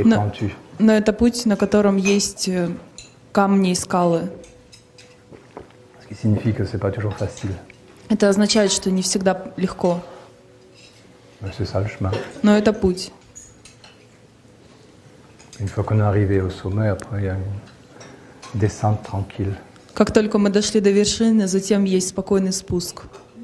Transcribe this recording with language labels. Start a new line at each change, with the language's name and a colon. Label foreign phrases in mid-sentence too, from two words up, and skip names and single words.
French: Non. pentu.
Russian: Но это путь, на котором есть камни и скалы.
French: Ce qui signifie que c'est pas toujours facile.
Russian: Это означает, что не всегда легко,
French: Mais c'est ça le chemin.
Russian: но это путь.
French: Une fois qu'on est arrivé au sommet, après il y a une descente tranquille.
Russian: Как только мы дошли до вершины, затем есть спокойный спуск.